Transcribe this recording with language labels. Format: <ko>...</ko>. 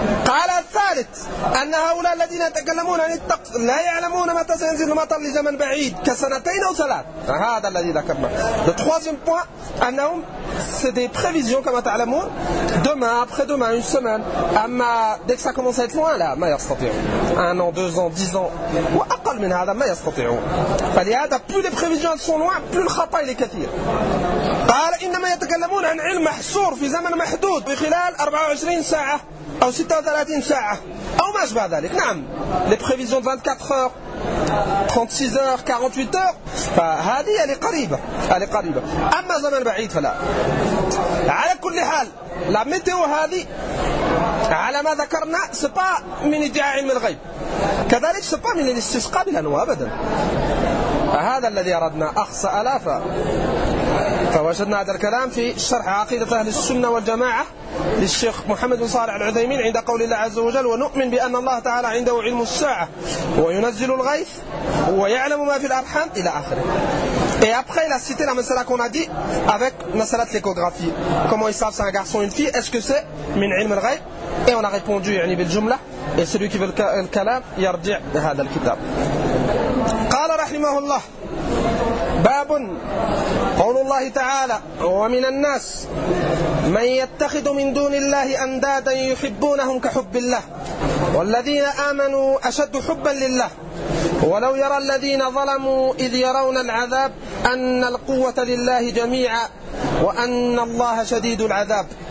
<ar>قال الثالث أن هؤلاء الذين يتكلمون عن الطقس لا يعلمون متى سينزل المطر لزمن بعيد كسنتين أو ثلاث. هذا الذي ذكرنا.</ar> <fr>Le troisième point,</fr> <ar>أنهم</ar> <fr>c'est des prévisions comme tu l'as demain, après demain, une semaine.</fr> <ar>أما</ar> <fr>dès que ça commence à être loin là,</fr> <ar>ما يستطيعون.</ar> <fr>Un an, deux ans, dix ans.</fr> <ar>وأقل من هذا ما يستطيعون. فلهذا</ar> <fr>plus les prévisions elles sont loin, plus le</fr> <ar>خطأ</ar> <fr>il est</fr> <ar>كثير. قال إنما يتكلمون عن علم محصور في زمن محدود بخلال 24 ساعة. أو 36 ساعة أو ما أشبه ذلك. نعم</ar> <fr>les prévisions de 24 heures 36 heures 48 heures</fr> <ar>فهذه</ar> <fr>elle est</fr> <ar>قريبة,</ar> <fr>elle est قريبة.</fr> <ar>أما زمن بعيد فلا. على كل حال</ar> <fr>la météo</fr> <ar>هذه على ما ذكرنا</ar> <fr>c'est pas</fr> <ar>من ادعاء علم الغيب, كذلك c'est pas من الاستسقاء بالأنواء أبدا. هذا الذي أردنا أخص ألافا. فوجدنا هذا الكلام في شرح عقيدة أهل السنة والجماعة للشيخ محمد بن صالح العثيمين عند قول الله عز وجل ونؤمن بأن الله تعالى عنده علم الساعة وينزل الغيث ويعلم ما في الأرحام إلى آخره.</ar> <fr>Et après, il a cité la masala qu'on a dit avec masala de l'échographie. Comment ils savent c'est un garçon ou une fille? Est-ce que c'est</fr> <ar>min ilm al-ghayb?</ar> <fr>Et on a répondu</fr> <ar>يعني بالجملة.</ar> <fr>Et celui qui veut le kalam</fr> <ar>يرجع بهذا الكتاب. قال رحمه الله باب قول الله تعالى ومن الناس من يتخذ من دون الله أندادا يحبونهم كحب الله والذين آمنوا أشد حبا لله ولو يرى الذين ظلموا إذ يرون العذاب أن القوة لله جميعا وأن الله شديد العذاب.</ar>